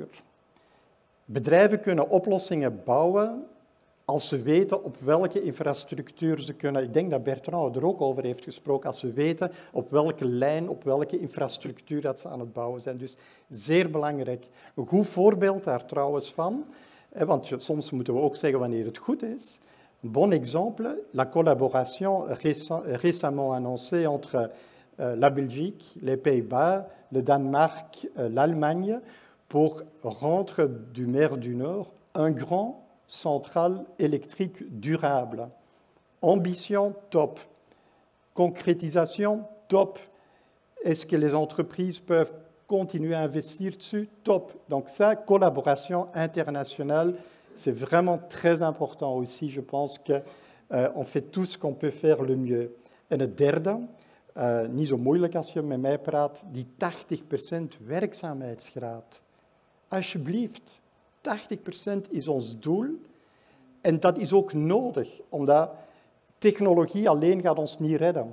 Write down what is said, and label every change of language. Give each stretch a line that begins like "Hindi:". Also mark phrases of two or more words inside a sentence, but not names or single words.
Dutch: Bedrijven kunnen oplossingen bouwen als ze weten op welke infrastructuur ze kunnen. Ik denk dat Bertrand er ook over heeft gesproken, als ze weten op welke lijn, op welke infrastructuur dat ze aan het bouwen zijn. Dus zeer belangrijk. Een goed voorbeeld daar trouwens van, want soms moeten we ook zeggen wanneer het goed is.
French: Un bon exemple, la collaboration récemment annoncée entre la Belgique, les Pays-Bas, le Danemark, l'Allemagne, pour rendre du mer du Nord un grand centrale électrique durable. Ambition, top. Concrétisation, top. Est-ce que les entreprises peuvent continuer à investir dessus? Top. Donc ça, collaboration internationale, c'est vraiment très important aussi. Je pense qu'on fait tout ce qu'on peut faire le mieux.
Dutch: En het derde, niet zo moeilijk als je met mij praat, die 80% werkzaamheidsgraad. Alsjeblieft, 80% is ons doel. En dat is ook nodig, omdat technologie alleen gaat ons niet redden.